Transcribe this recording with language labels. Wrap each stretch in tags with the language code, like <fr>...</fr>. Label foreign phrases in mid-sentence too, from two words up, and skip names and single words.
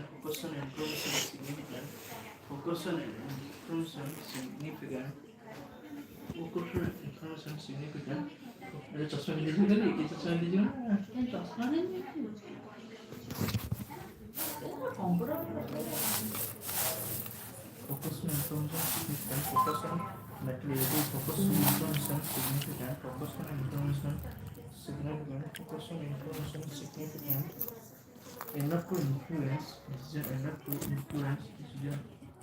<en>Focus on information significant. Focus on information significant. Focus on information significant.</en> <hi>अरे चश्मा ले लीजिए कल एक चश्मा ले लीजिए ना</hi> <or>ଚଷମା ନେଇଛି କମ୍ପ୍ୟୁଟର</or> <en>Focus on information significant. Focus on materiality. Focus on information significant. Focus on information significant. Focus on information significant. Enough to influence decision. Enough to influence decision.</en>